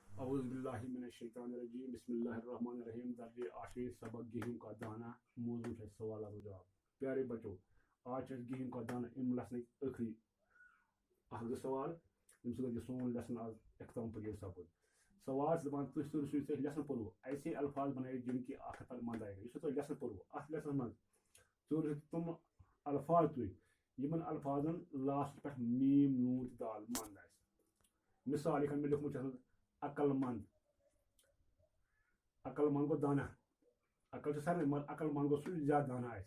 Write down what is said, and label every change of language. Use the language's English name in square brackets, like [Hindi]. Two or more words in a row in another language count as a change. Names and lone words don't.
[Arabic] اعوذ باللہ من الشیطان الرجیم بسم اللہ الرحمن الرحیم [Urdu] درج 8 سبق گہم کا دانہ موضوع ہے سوالات و جواب. [Kashmiri] پیارے بچو آج گہم کا دانہ ام لسن ٲخری اکھ سوال یم سۭتۍ سون لیسن آز اختتام پذیر سپد. سوال دپان تُہۍ سوٗزِو تُہۍ لیسن پوٚرو ایسے الفاظ بنٲیِو [Urdu] جن کی آخر پر مند آئے گا. [Kashmiri] یُس تُہۍ لیسن پوٚرو اتھ لیسنس منٛز ژوٗرِو تِم الفاظ تُہۍ یمن الفاظن لاسٹ پٮ۪ٹھ میٖم نوٗن تہٕ دال مند آسہِ. مثال یِتھ کٔنۍ مےٚ لیوٗکھمُت چھُ عقل مند. عقل مند گوٚو دانا. عقل چھُ سارنٕے مگر عقل مند گوٚو سُہ یُس زیادٕ دانا آسہِ.